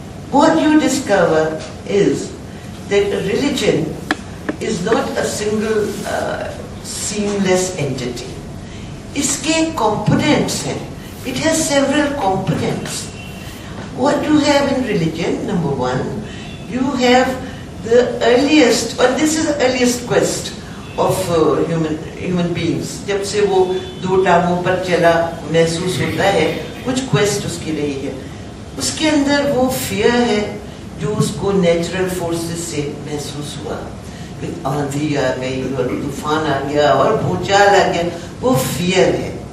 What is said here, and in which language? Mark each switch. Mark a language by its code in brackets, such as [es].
[en] What you discover is that a religion is not a single seamless entity. [ur] اس کے components ہیں. [en] It has several components. What you have in religion, number one, you have the earliest, or this is the earliest quest of human beings. [ur] جب سے وہ دو ٹانگوں پر چلا محسوس ہوتا ہے, کچھ quest اس کی رہی ہے. اس کے اندر وہ fear ہے جو اس کو نیچرل فورسز سے محسوس ہوا. آندھی آ گئی اور طوفان آ گیا اور بھونچال آ گیا, وہ فیئر ہے.